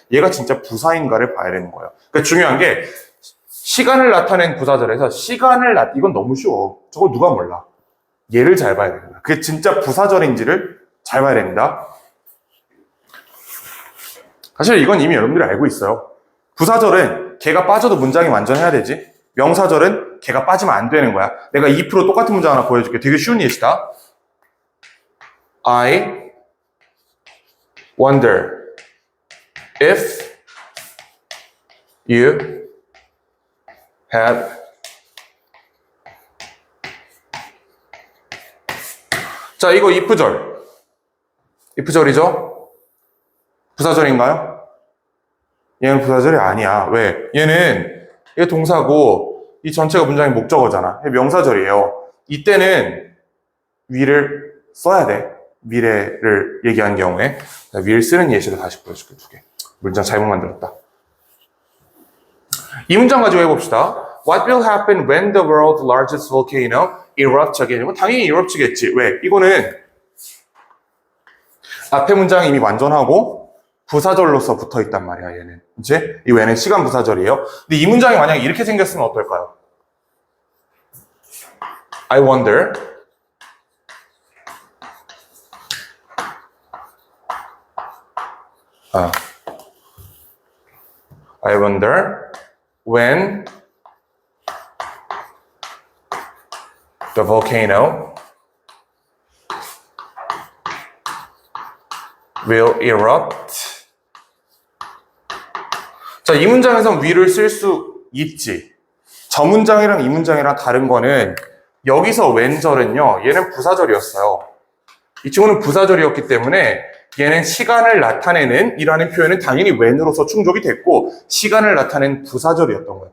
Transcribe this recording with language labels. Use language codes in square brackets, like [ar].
[ko] 얘가 진짜 부사인가를 봐야 되는 거예요. 그러니까 중요한 게 시간을 나타낸 부사절에서 이건 너무 쉬워. 저걸 누가 몰라. 얘를 잘 봐야 됩니다. 그게 진짜 부사절인지를 잘 봐야 됩니다. 사실 이건 이미 여러분들이 알고 있어요. 부사절은 걔가 빠져도 문장이 완전해야 되지. 명사절은 걔가 빠지면 안 되는 거야. 내가 2% 똑같은 문장 하나 보여줄게. 되게 쉬운 예시다. [en] I wonder if you had [ko] 자, 이거 if절. if절이죠? 부사절인가요? 얘는 부사절이 아니야. 왜? 얘 동사고 이 전체가 문장의 목적어잖아. 명사절이에요. 이때는 will을 써야 돼. 미래를 얘기한 경우에. will 쓰는 예시를 다시 보여줄게. 2개. 문장 잘못 만들었다. 이 문장 가지고 해봅시다. [en] What will happen when the world's largest volcano erupts again? [ko] 이건 당연히 erupts겠지. 왜? 이거는 앞에 문장이 이미 완전하고 부사절로서 붙어 있단 말이야, 얘는. 이제 이 외에는 시간 부사절이에요. 근데 이 문장이 만약에 이렇게 생겼으면 어떨까요? [en] I wonder I wonder when the volcano will erupt. [ko] 자, 이 문장에선 will을 쓸 수 있지. 저 문장이랑 이 문장이랑 다른 거는 여기서 when절은요, 얘는 부사절이었어요. 이 친구는 부사절이었기 때문에 얘는 시간을 나타내는 이라는 표현은 당연히 when으로서 충족이 됐고 시간을 나타낸 부사절이었던 거예요.